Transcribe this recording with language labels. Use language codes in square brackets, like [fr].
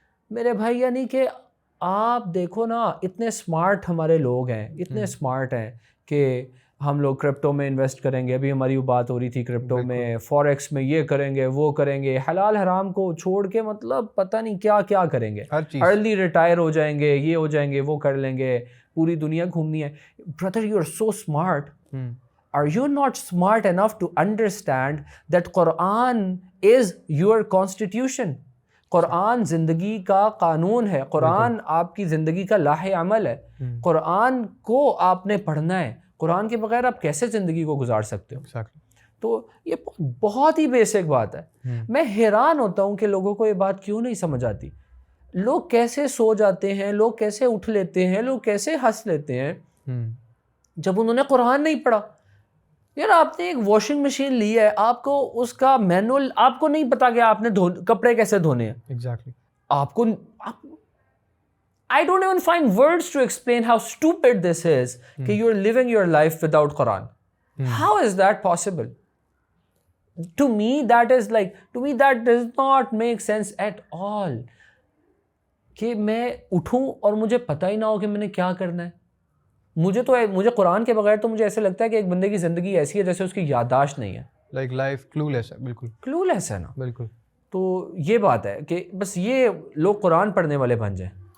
[ur] میرے بھائی یعنی کہ آپ دیکھو نا اتنے اسمارٹ ہمارے لوگ ہیں, اتنے اسمارٹ ہیں کہ ہم لوگ کرپٹو میں انویسٹ کریں گے, ابھی ہماری وہ بات ہو رہی تھی کرپٹو میں, فوریکس میں یہ کریں گے وہ کریں گے, حلال حرام کو چھوڑ کے مطلب پتہ نہیں کیا کیا کریں گے, ارلی ریٹائر ہو جائیں گے, یہ ہو جائیں گے, وہ کر لیں گے, پوری دنیا گھومنی ہے. [en] Brother you are so smart, are you not smart enough to understand that Quran is your constitution? [ur] قرآن زندگی کا قانون ہے, قرآن آپ کی زندگی کا لاہ عمل ہے. قرآن کو آپ نے پڑھنا ہے, قرآن کے بغیر آپ کیسے زندگی کو گزار سکتے ہو؟ تو یہ بہت ہی بیسک بات ہے. میں حیران ہوتا ہوں کہ لوگوں کو یہ بات کیوں نہیں سمجھ آتی. لوگ کیسے سو جاتے ہیں, لوگ کیسے اٹھ لیتے ہیں, لوگ کیسے ہنس لیتے ہیں جب انہوں نے قرآن نہیں پڑھا. یار آپ نے ایک واشنگ مشین لی ہے, آپ کو اس کا مینول آپ کو نہیں پتا کہ آپ نے کپڑے کیسے دھونے ہیں. ایگزیکٹلی. آپ کو [en] I don't even find words to explain how stupid this is کہ you're living your life without Quran. How is that possible? To me that does not make sense at all. [ur] کہ میں اٹھوں اور مجھے پتہ ہی نہ ہو کہ میں نے کیا کرنا ہے. مجھے قرآن کے بغیر تو مجھے ایسے لگتا ہے کہ ایک بندے کی زندگی ایسی ہے جیسے اس کی یادداشت نہیں ہے. [en] Like life clueless ہے. [ur] بالکل کلولیس ہے نا. بالکل. تو یہ بات ہے کہ بس یہ لوگ قرآن پڑھنے والے بن جائیں.